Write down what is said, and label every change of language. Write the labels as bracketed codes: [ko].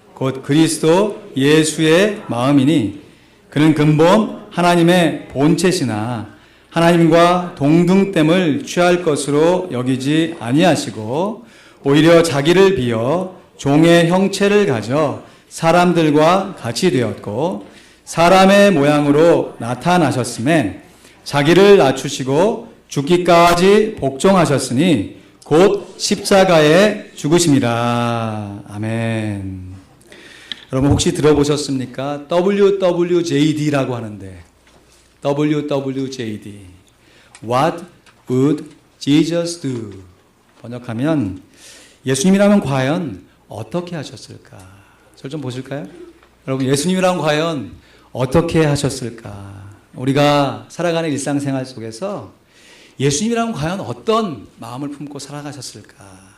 [ko] 곧 그리스도 예수의 마음이니 그는 근본 하나님의 본체시나 하나님과 동등됨을 취할 것으로 여기지 아니하시고 오히려 자기를 비어 종의 형체를 가져 사람들과 같이 되었고 사람의 모양으로 나타나셨음에 자기를 낮추시고 죽기까지 복종하셨으니 곧 십자가에 죽으심이라. 아멘. 여러분 혹시 들어보셨습니까? WWJD라고 하는데 [en] WWJD What would Jesus do? [ko] 번역하면 예수님이라면 과연 어떻게 하셨을까? 저를 좀 보실까요? 여러분 예수님이라면 과연 어떻게 하셨을까? 우리가 살아가는 일상생활 속에서 예수님이라면 과연 어떤 마음을 품고 살아가셨을까?